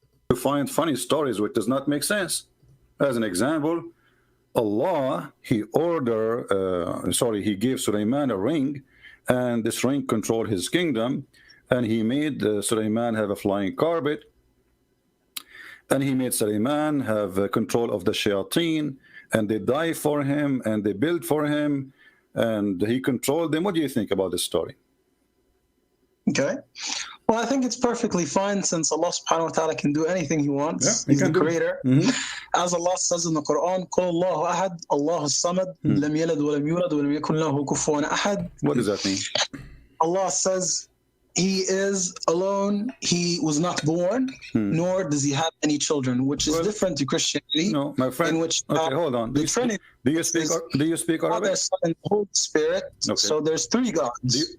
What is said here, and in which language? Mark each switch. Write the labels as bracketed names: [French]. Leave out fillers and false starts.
[English] You find funny stories which does not make sense. As an example, Allah, he gave Sulaiman a ring, and this ring controlled his kingdom, and he made Sulaiman have a flying carpet, and he made Sulaiman have control of the shayateen, and they die for him, and they build for him, and he controlled them. What do you think about this story? Okay. Well, I think it's perfectly fine since Allah subhanahu wa ta'ala can do anything he wants. He's the creator. As Allah says in the Quran, [Arabic] قُلْ اللَّهُ أَحَدْ اللَّهُ الصَّمَدْ لَمْ يَلِدْ وَلَمْ يُولَدْ وَلَمْ يَكُنْ لَهُ كُفُوًا أَحَدٌ. [English] What does that mean? Allah says he is alone, he was not born, nor does he have any children, which is different to Christianity. No, my friend. In which, okay, hold on. The Trinity. Do you speak Arabic? Father, Son, and Holy Spirit. Okay. So there's three gods.